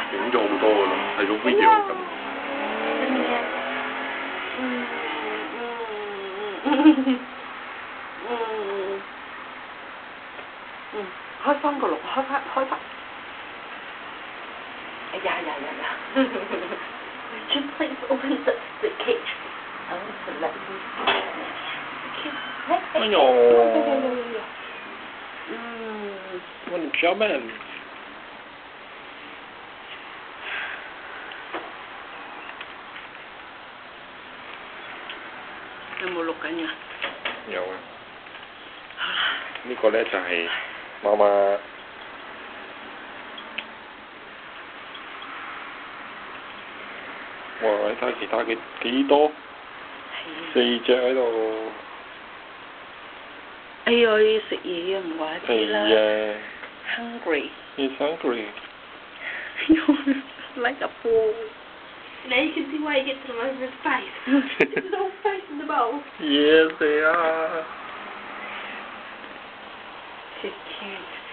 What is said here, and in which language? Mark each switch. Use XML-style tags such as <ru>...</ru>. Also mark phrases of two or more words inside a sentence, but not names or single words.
<yue>影咗好多㗎啦，係個 video 咁。開翻個籠，開翻。</yue> <en>哎呀 ！Would you please open the cage? I want to let you.</en> <yue>哎呦！我哋小man。有冇錄緊呀？有啊。呢個咧就係媽媽。哇！你睇其他嘅幾多？4隻喺度。哎呀！要食嘢啊，唔怪之啦。係啊。</yue> <en>Hungry. He's hungry. Like a ball. Now you can see why he gets them over his face. There's no face in the bowl. Yes, they are. She's cute.</en>